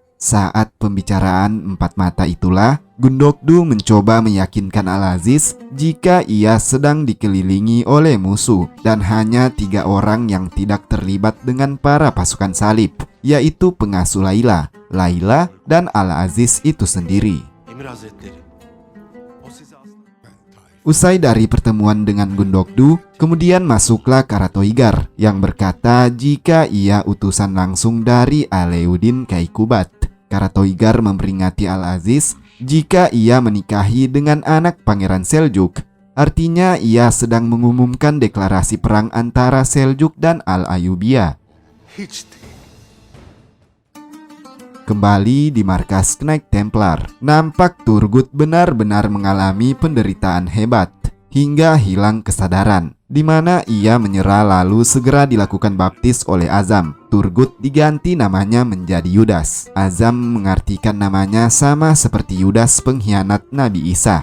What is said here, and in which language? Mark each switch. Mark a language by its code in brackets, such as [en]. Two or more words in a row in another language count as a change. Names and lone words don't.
[id] Saat pembicaraan empat mata itulah, Gundokdu mencoba meyakinkan Al-Aziz jika ia sedang dikelilingi oleh musuh dan hanya 3 orang yang tidak terlibat dengan para pasukan salib, yaitu pengasuh Layla, dan Al-Aziz itu sendiri. [tr] Emir Hazretleri. O size asla... [id] Usai dari pertemuan dengan Gundokdu, kemudian masuklah Karatoigar yang berkata jika ia utusan langsung dari Alauddin Keykubat. Karatoigar memperingati Al-Aziz jika ia menikahi dengan anak Pangeran Seljuk. Artinya ia sedang mengumumkan deklarasi perang antara Seljuk dan Al-Ayyubiyah. [tr] Hiç değil. [id] Kembali di markas Knight Templar, nampak Turgut benar-benar mengalami penderitaan hebat hingga hilang kesadaran, di mana ia menyerah lalu segera dilakukan baptis oleh Azam. Turgut diganti namanya menjadi Yudas. Azam mengartikan namanya sama seperti Yudas pengkhianat Nabi Isa.